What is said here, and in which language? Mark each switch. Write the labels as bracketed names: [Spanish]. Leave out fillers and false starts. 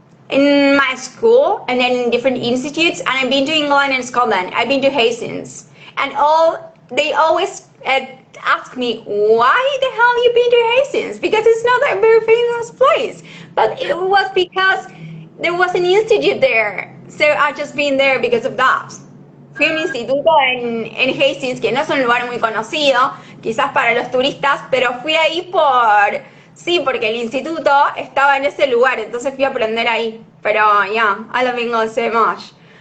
[English] In my school, and then in different institutes, and I've been to England and Scotland. I've been to Hastings, and they always ask me, why the hell you been to Hastings? Because it's not a very famous place. But it was because there was an institute there. So I've just been there because of that. [Spanish] Fui a un instituto en Hastings, que no es un lugar muy conocido, quizás para los turistas, pero fui ahí porque el instituto estaba en ese lugar, entonces fui a aprender ahí. Pero yeah, I love English so much.